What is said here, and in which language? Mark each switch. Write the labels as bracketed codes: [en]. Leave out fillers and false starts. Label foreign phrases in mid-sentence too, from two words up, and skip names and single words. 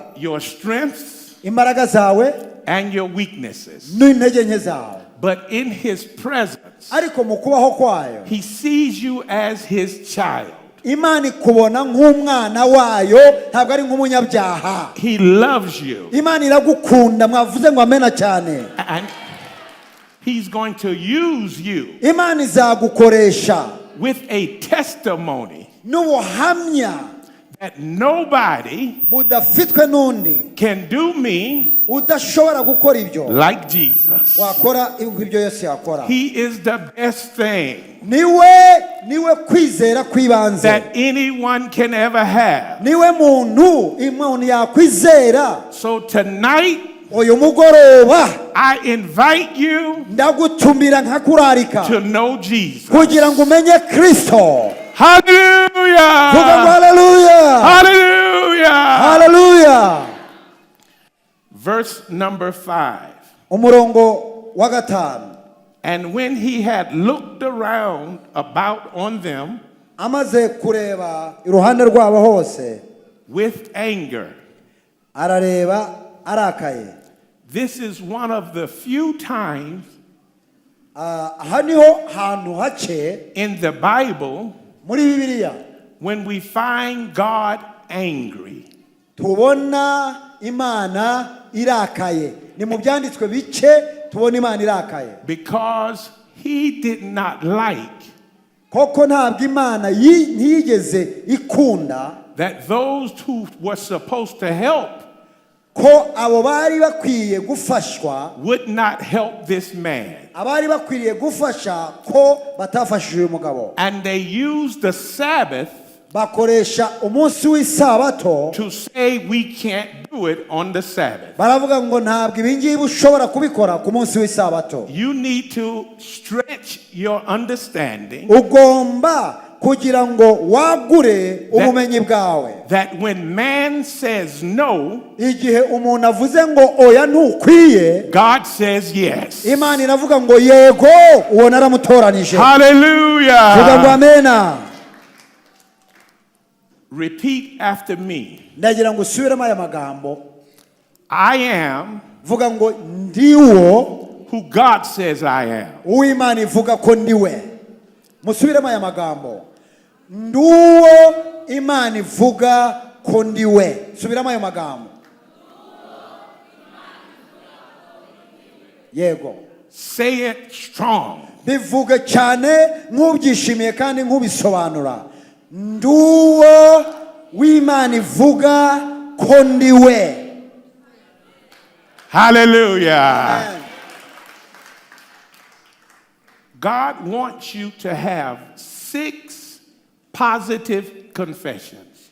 [en] Your strengths [rw] imbaraga zawe [en] and your weaknesses. [rw] n'intege nke zawe. [en] But in his presence, [rw] Ariko mu kubaho kwayo, [en] he sees you as his child. [rw] Imana ikubona nk'umwana wayo, ntabwo ari nk'umunyabyaha. [en] He loves you. [rw] Imana iragukunda, mwavuze ngo amena cyane. [en] And he's going to use you [rw] Imana izagukoresha [en] with a testimony [rw] n'ubuhamya [en] that nobody [rw] budafitwe n'undi, [en] can do me [rw] udashobora gukora ibyo [en] like Jesus. [rw] wakora ibyo Yesu yakora. [en] He is the best thing [rw] Niwe kwizera kw'ibanze, [en] that anyone can ever have. [rw] niwe umuntu yakwizera. [en] So tonight, [rw] Uyu mugoroba [en] I invite you [rw] ndagutumira nkakurarika [en] to know Jesus. [rw] kugira ngo umenye Kristo. Vuga ngo Hallelujah! haleluya, Hallelujah! haleluya. [en] Verse number 5. [rw] Umurongo wa 5. [en] And when he had looked around about on them [rw] Amaze kureba iruhande rwabo hose, [en] with anger, [rw] arareba arakaye. [en] this is one of the few times [rw] aha niho hantu hake [en] in the Bible [rw] muri Bibiliya [en] when we find God angry. [rw] tubona Imana irakaye. Ni mu byanditswe bice tubona Imana irakaye. [en] Because he did not like [rw] Koko ntabwo Imana ntiyigeze ikunda [en] that those who were supposed to help [rw] ko abo bari bakwiye gufashwa [en] would not help this man. [rw] abari bakwiriye gufasha ko batafashije uyu mugabo. [en] And they used the Sabbath [rw] Bakoresha umunsi w'isabato [en] to say we can't do it on the Sabbath. [rw] baravuga ngo ntabwo ibi ngibi ushobora kubikora ku munsi w'isabato. [en] You need to stretch your understanding [rw] Ugomba kugira ngo wagure ubumenyi bwawe. [en] that when man says no, [rw] Igihe umuntu avuze ngo oya ntukwiye, [en] God says yes. [rw] Imana iravuga ngo yego, uwo naramutoranije. Vuga ngo Hallelujah. amena. [en] Repeat after me. [rw] Ndagira ngo usubiremo aya magambo. [en] I am [rw] Vuga ngo ndiwo [en] who God says I am. [rw] uw'Imana ivuga ko ndiwe. Musubiremo aya magambo. Nduwo Imana ivuga ko ndiwe. Subiramo ayo magambo. Yego. [en] Say it strong. [rw] Bivuge cyane nk'ubyishimiye kandi nk'ubisobanura. Nduwo w'Imana ivuga ko ndiwe. Hallelujah. [en] God wants you to have 6 positive confessions.